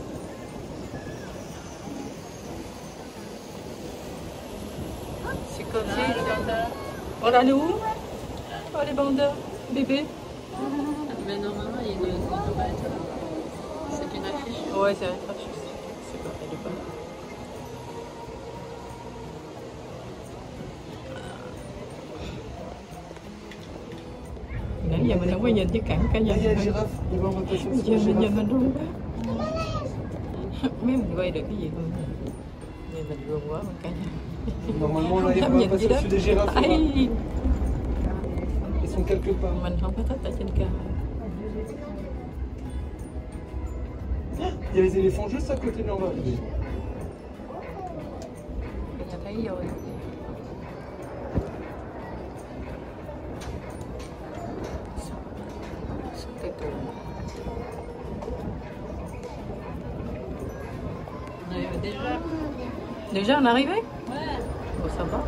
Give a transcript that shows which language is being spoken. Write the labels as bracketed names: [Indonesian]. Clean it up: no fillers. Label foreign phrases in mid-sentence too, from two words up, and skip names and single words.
[French] C'est comme ça. Oh là, elle est où? Oh, les bandeurs, bébé. Mais normalement, il doit être... C'est une affiche. Ouais, c'est une affiche. C'est pas, elle est pas là. [Vietnamese] Nãy giờ mình không có nhìn cái cảnh cả nhà. Giờ mình run quá. Mấy mình quay được cái gì không? Nhìn mình run quá mà cả nhà. [French] Normalement, là, il [Vietnamese] Không [French] n'y a [Vietnamese] nhìn [French] pas [Vietnamese] gì đó. [French] sur des girafes. Ai. Ils sont quelque part. [Vietnamese] Mình không có thích ở trên cao. [French] Il y a les éléphants juste à côté de l'en bas. [Vietnamese] Mình thấy rồi. [French] Déjà on est arrivé? Ouais. Oh, ça va.